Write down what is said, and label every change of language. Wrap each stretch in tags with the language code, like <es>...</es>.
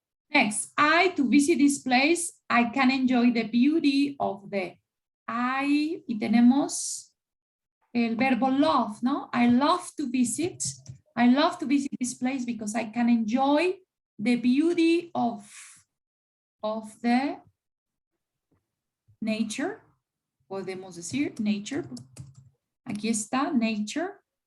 <en>Next, to visit this place, I can enjoy the beauty of the.</en> <es>Y tenemos el verbo love, ¿no?</es> <en>I love to visit this place because I can enjoy the beauty of the nature.</en> <es>Podemos decir nature. Aquí está, nature.</es>